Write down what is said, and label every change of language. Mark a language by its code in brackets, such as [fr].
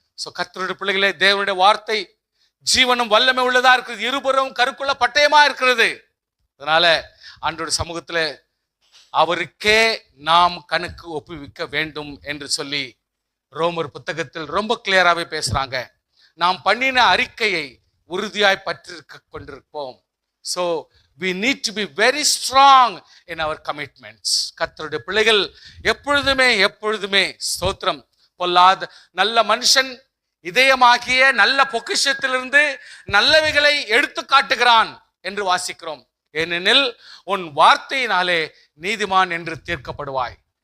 [ta] So கர்த்தருடைய பிள்ளைகளே, தேவனுடைய வார்த்தை ஜீவனும் வல்லமை உள்ளதா இருக்கிறது, இருபுறம் கருக்குள்ள பட்டயமா இருக்கிறது. அதனால ஆண்டவருடைய சமூகத்துல அவருக்கே நாம் கணக்கு ஒப்புவிக்க வேண்டும் என்று சொல்லி ரோமர் புத்தகத்தில் ரொம்ப கிளியராகவே பேசுறாங்க. நாம் பண்ணின அறிக்கையை உறுதியாய் பற்றிருக்க கொண்டிருப்போம். [en] So we need to be very strong in our commitments. [ta] கர்த்தருடைய பிள்ளைகள் எப்பொழுதுமே ஸ்தோத்திரம், பொல்லாத நல்ல மனுஷன் இதயமாகிய நல்ல பொக்கிஷத்திலிருந்து நல்லவைகளை எடுத்து காட்டுகிறான் என்று வாசிக்கிறோம். ஏனெனில் உன் வார்த்தையினாலே நீதிமான் என்று தீர்க்கப்படுவாய்.